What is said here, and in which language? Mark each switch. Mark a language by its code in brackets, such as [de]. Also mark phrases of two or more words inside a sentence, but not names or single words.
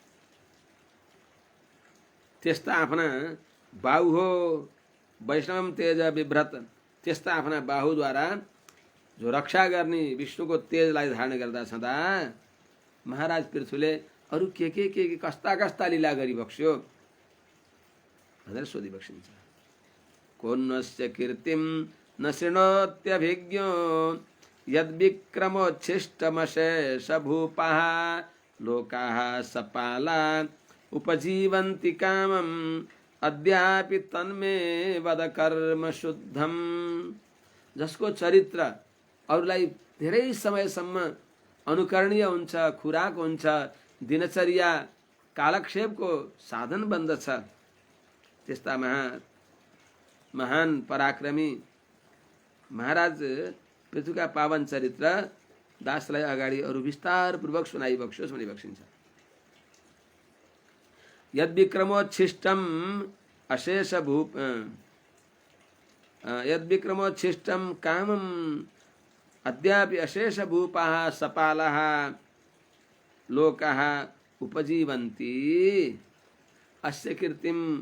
[ne] त्यस्ता आफ्ना बाहु हो [sa] वैष्णवम तेज विभ्रत [ne] त्यस्ता आफ्ना बाहुद्वारा जो रक्षा गर्ने विष्णुको तेजलाई धारण गर्दा छँदा महाराज पृथुले अरू के कस्ता कस्ता लीला गरिबक्स्यो भनेर सोधिबक्सिन्छ। [sa] कोन्नस्य कीर्तिम न शृणोत्यभिज्ञो यद्विक्रमोच्छिष्टमशेष भूपाः लोकाः सपाला उपजीवन्ति कामम अद्यापि तन्मे वद कर्म शुद्धम। [ne] जसको चरित्र अरूलाई धेरै समयसम्म अनुकरणीय हुन्छ, खुराक हुन्छ, दिनचर्या कालक्षेपको साधन बन्दछ, त्यस्ता महान पराक्रमी महाराज पृथुका पावन चरित्र दासलाई अगाडि अरू विस्तार पूर्वक सुनाइबक्स्योस् भनी बक्सिन्छ। [sa] यद्विक्रमोच्छिष्टम अशेष भूप यद्विक्रमोच्छिष्टम कामम अद्यापि अशेष भूपाः सपालाः लोकाः उपजीवन्ति अस्य कीर्तिम